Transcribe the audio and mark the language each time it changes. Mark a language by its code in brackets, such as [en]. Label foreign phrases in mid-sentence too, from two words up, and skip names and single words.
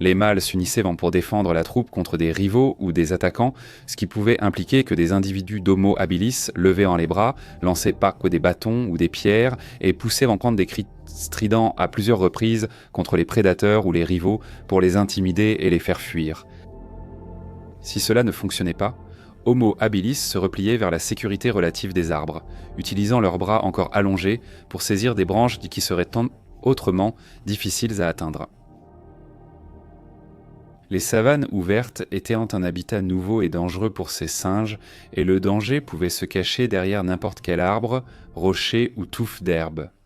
[fr] Les mâles s'unissaient pour défendre la troupe contre des rivaux ou des attaquants, ce qui pouvait impliquer que des individus d'Homo habilis levaient en les bras, lançaient des bâtons ou des pierres et poussaient contre des cris stridents à plusieurs reprises contre les prédateurs ou les rivaux pour les intimider et les faire fuir. Si cela ne fonctionnait pas, Homo habilis se repliaient vers la sécurité relative des arbres, utilisant leurs bras encore allongés pour saisir des branches qui seraient autrement difficiles à atteindre. Les savanes ouvertes étaient un habitat nouveau et dangereux pour ces singes, et le danger pouvait se cacher derrière n'importe quel arbre, rocher ou touffe d'herbe.